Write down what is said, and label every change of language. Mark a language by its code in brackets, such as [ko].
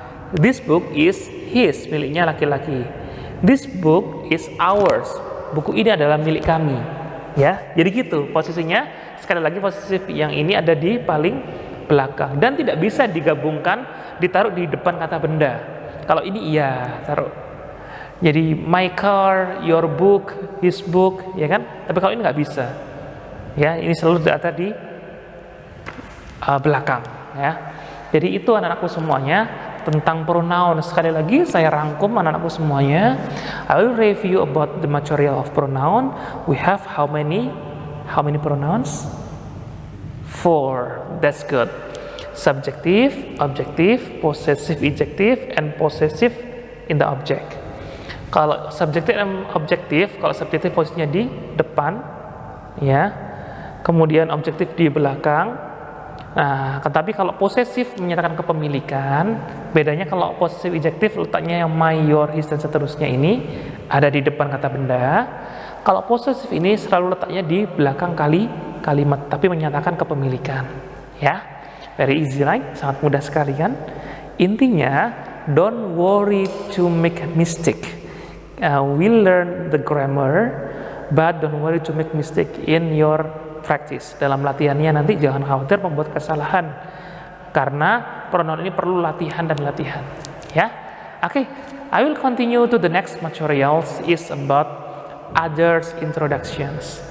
[en] This book is his, [id] miliknya laki-laki. [en] This book is ours. [id] Buku ini adalah milik kami. Ya, jadi gitu posisinya. Sekali lagi posisi yang ini ada di paling belakang dan tidak bisa digabungkan, ditaruh di depan kata benda. Kalau ini iya, taruh. [en] Jadi my car, your book, his book, ya kan? [id] Tapi kalau ini nggak bisa. Ya, ini selalu ada di belakang, ya. Jadi itu anak-anakku semuanya tentang pronoun. Sekali lagi saya rangkum anak-anakku semuanya. [en] I will review about the material of pronoun. We have how many pronouns? 4. That's good. Subjective, objective, possessive, ejective, and possessive in the object. [id] Kalau subjektif dan objektif, kalau subjektif posisinya di depan, ya. Kemudian objektif di belakang. Nah, tetapi kalau posesif menyatakan kepemilikan, bedanya kalau posesif ejektif letaknya yang my, your, his, dan seterusnya ini ada di depan kata benda. Kalau posesif ini selalu letaknya di belakang kalimat, tapi menyatakan kepemilikan. Ya, [en] very easy, right? [id] Sangat mudah sekali kan? [en] Intinya, don't worry to make a mistake. We learn the grammar, but don't worry to make mistake in your practice. [id] Dalam latihannya nanti jangan khawatir membuat kesalahan, karena pronoun ini perlu latihan dan latihan. Ya, oke. [en] I will continue to the next materials is about others introductions.